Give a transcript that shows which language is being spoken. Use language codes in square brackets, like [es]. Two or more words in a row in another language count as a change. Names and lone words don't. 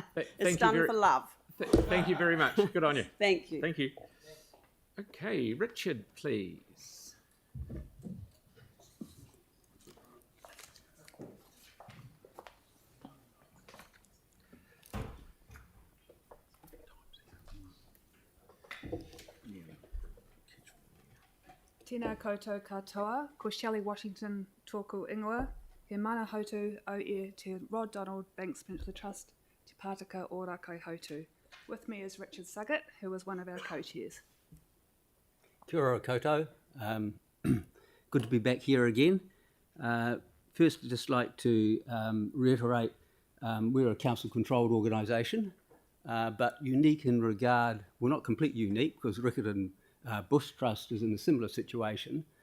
[en] It's done for love. Thank you very much. Good on you. Thank you. Thank you. Okay, Richard, please. [mi] Tēnā koutou katoa, ko Shelley Washington tōku ingoa, he mana hautu au e te Rod Donald Banks Peninsula Trust, te Pātaka o Rakai Hautu. [en] With me is Richard Suggate, who is one of our co-chairs. [mi] Kia ora koutou. [en] Good to be back here again. First, I'd just like to reiterate we're a council-controlled organisation, but unique in regard, well, not completely unique, because Riccarton Bush Trust is in a similar situation.